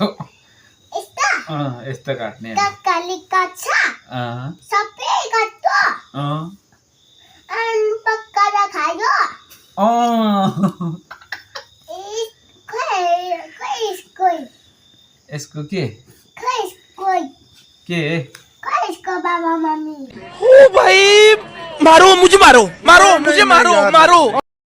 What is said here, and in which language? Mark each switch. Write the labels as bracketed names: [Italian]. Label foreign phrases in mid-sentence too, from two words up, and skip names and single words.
[Nepali] यस्तो यस्तो काट्ने काकाले काट्छ सबै काट्यो अनि पकाएर खायो यसको के [Hindi] इसको बाबा मम्मी ओ भाई मारो मुझे मारो